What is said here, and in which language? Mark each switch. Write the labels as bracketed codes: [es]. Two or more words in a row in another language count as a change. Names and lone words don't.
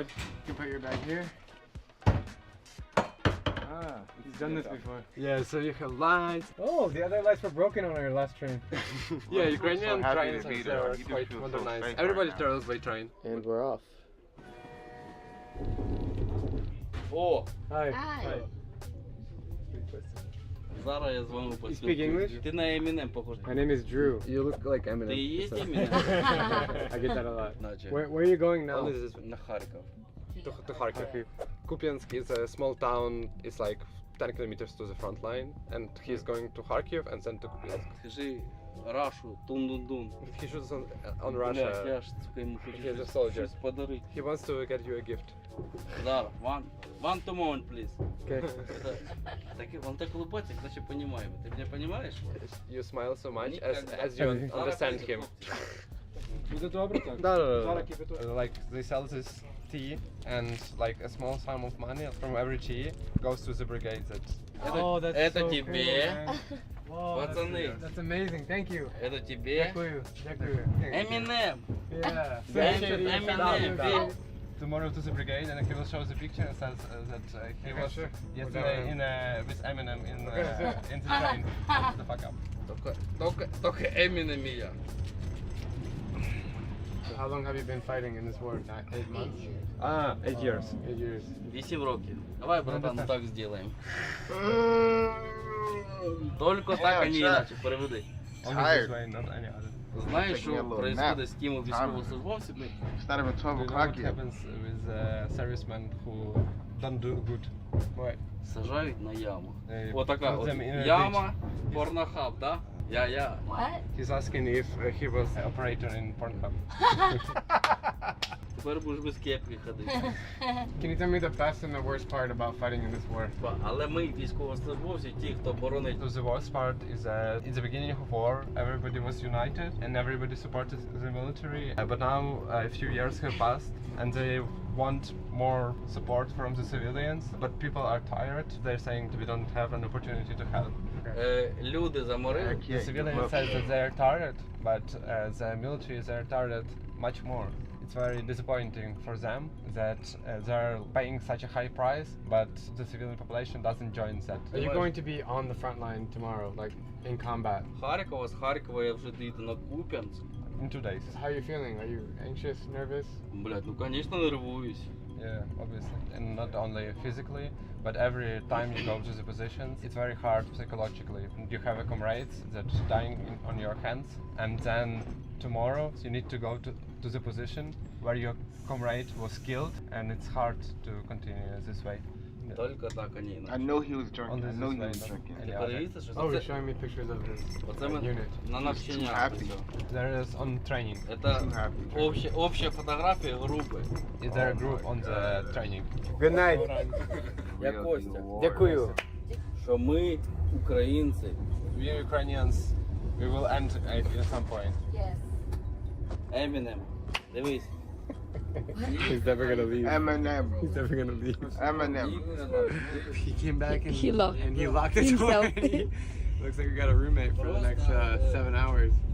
[en] You can put your bag here. Ah, you've done this before. Yeah, so you have lights. Oh, the other lights were broken on our last train. Yeah, Ukrainian so happy trains to be are there. You do quite feel so modernized. safe Everybody right now. travels by train. And we're off. Oh, Hi. Hi. [uk] Зараз я з вами [en] You speak English? [uk] Ти на Eminem похож. [en] My name is Drew. you look like Eminem. [uk] Ти і є [en] so- Eminem? I get that a lot. [uk] Значить, [en] Where are you going now? Only this [uk] на Харків. [en] to Kharkiv. Kupiansk is a small town. It's like 10 kilometers to the front line, and he's going to Kharkiv and then to Kupiansk. [uk] Скажи Рашу, тун-дун-дун. [en] He shoots on [uk] Бля, [en] Russia. [uk] я ж, сука, йому хочу [en] He's a [uk] щось- [en] soldier. [uk] щось подарити. [en] He wants to get you a gift. Зараз, one to moment, please. Okay. [ru] Так, он так улыбается, значит, понимаем. Ты меня понимаешь? [en] You smile so much [ru] Никогда. [en] as you understand him. [uk] Буде добре так? [en] No. Like they sell this tea, and like a small sum of money from every tea goes to the brigade. Oh, that's [ru] Это [en] so [ru] тебе. [en] cool, man. Whoa, [ru] Пацаны. [en] That's amazing. Thank you. [ru] Это тебе. [uk] Дякую. Дякую. Eminem. [en] Yeah. Eminem. tomorrow to the brigade, and he will show the picture and says that he was yesterday with Eminem in the train. Shut the fuck up. [ru] Только Eminem и я. [en] How long have you been fighting in this war? 8 months? 8 years. 8 years. [uk] 8 років. Давай, [ru] братан, так сделаем. Только так, а не иначе. Переведи. [uk] Знаєш, що происходит з тими військовослужбовцями? [en] It's not even 12 o'clock What yet. happens with servicemen who don't do good? Why? [uk] Сажають на яму. [en] They [uk] Отака [en] put [uk] от [en] them in a [uk] яма, порнохаб, да? Я. [en] What? He's asking if he was an operator in Pornhub. [uk] Тепер будеш без кепки ходити. [en] Can you tell me the best and the worst part about fighting in this war? [uk] Але ми, військовослужбовці, ті, хто боронить. [en] The worst part is that in the beginning of war, everybody was united and everybody supported the military. But now a few years have passed and they want more support from the civilians. But people are tired. They're saying we don't have an opportunity to help. [uk] Люди заморили. [en] The civilians say that they're tired, but the military is tired much more. It's very disappointing for them that they're paying such a high price, but the civilian population doesn't join that. Are you going to be on the front line tomorrow, like in combat? [uk] З Харкова я вже їду на Куп'янськ. [en] In 2 days. How are you feeling? Are you anxious, nervous? [ru] Блядь, ну конечно нервуюсь. [en] Yeah, obviously. And not only physically, but every time you go to the positions, it's very hard psychologically. You have a comrade that's dying on your hands, and then tomorrow you need to go to the position where your comrade was killed, and it's hard to continue this way. [ru] Только так, а не [en] I [ru] иначе. [en] know he was drunk. I know he was drinking. [uk] Подивіться, що [en] Oh, you're [uk] це. [en] showing me pictures of his [uk] Оце ми [en] unit. [uk] на навчання. [en] There is on training. [uk] Це обща фотографія групи. [en] Is there a group on the training? Good night. [uk] Я Костя. Дякую. Що ми, українці, [en] We Ukrainians, we will end at some point. Yes. [uk] Eminem. Дивись. [en] He's never gonna leave. Eminem. He's never gonna leave. Eminem. He came back and He locked the door. himself. Looks like we got a roommate for the next 7 hours.